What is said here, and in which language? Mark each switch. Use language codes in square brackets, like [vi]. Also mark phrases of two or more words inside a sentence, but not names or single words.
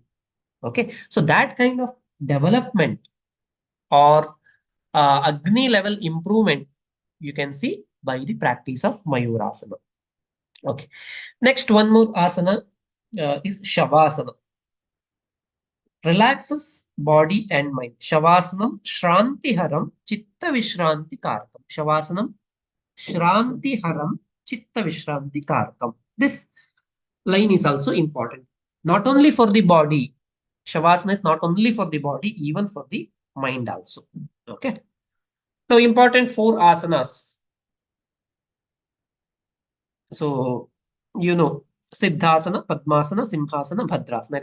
[en] Okay, so that kind of development or Agni level improvement you can see by the practice of Mayurasana. Okay, next one more asana is Shavasana. Relaxes body and mind. [sa] Shavasanam Shrantiharam Chitta Vishranti Karakam. Shavasanam Shrantiharam Chitta Vishranti Karakam. [en] This line is also important. Not only for the body, Shavasana is not only for the body, even for the mind also. Okay. Now, important four asanas. So, you know, Siddhasana, Padmasana, Simhasana, Bhadrasana.